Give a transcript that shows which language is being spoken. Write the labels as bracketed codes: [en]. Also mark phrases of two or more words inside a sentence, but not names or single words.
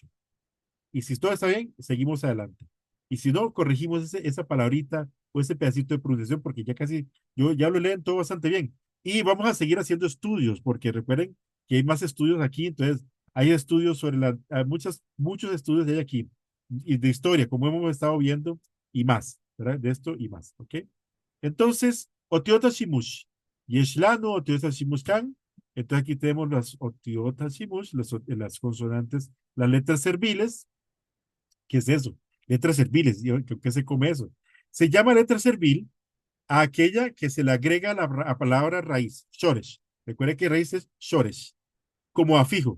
[es] Y si todo está bien, seguimos adelante. Y si no, corregimos esa palabrita o ese pedacito de pronunciación, porque yo ya lo leen todo bastante bien. Y vamos a seguir haciendo estudios, porque recuerden que hay más estudios aquí, entonces hay estudios hay muchos estudios hay aquí, y de historia, como hemos estado viendo, y más, ¿verdad? De esto y más, ¿ok? Entonces, [he] otiota shimush, yeshlano, otiota shimush kan. [es] Entonces aquí tenemos las [he] otiota shimush, [es] las consonantes, las letras serviles. ¿Qué es eso? Letras serviles. ¿Qué se come eso? Se llama letra servil a aquella que se le agrega a la palabra raíz, shoresh. Recuerde que raíz es shoresh, como afijo.